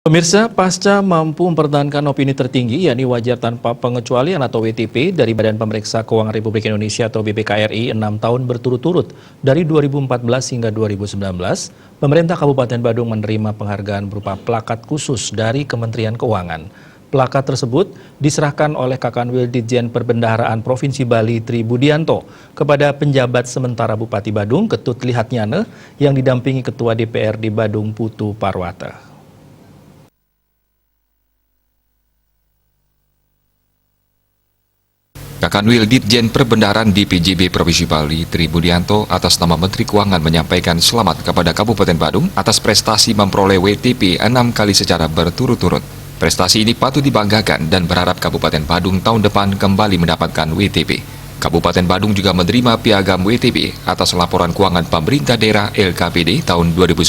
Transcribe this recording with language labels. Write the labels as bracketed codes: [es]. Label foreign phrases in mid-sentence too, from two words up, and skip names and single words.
[id] Pemirsa, pasca mampu mempertahankan opini tertinggi, yakni wajar tanpa pengecualian atau WTP dari Badan Pemeriksa Keuangan Republik Indonesia atau BPK-RI 6 tahun berturut-turut dari 2014 hingga 2019, pemerintah Kabupaten Badung menerima penghargaan berupa plakat khusus dari Kementerian Keuangan. Plakat tersebut diserahkan oleh Kakanwil Ditjen Perbendaharaan Provinsi Bali Tri Budianto kepada penjabat sementara Bupati Badung Ketut Lihatnyane yang didampingi Ketua DPRD Badung Putu Parwata. Kakanwil Ditjen Perbendaharaan DPJB Provinsi Bali Tri Budianto atas nama Menteri Keuangan menyampaikan selamat kepada Kabupaten Badung atas prestasi memperoleh WTP 6 kali secara berturut-turut. Prestasi ini patut dibanggakan dan berharap Kabupaten Badung tahun depan kembali mendapatkan WTP. Kabupaten Badung juga menerima piagam WTP atas laporan keuangan pemerintah daerah LKPD tahun 2019.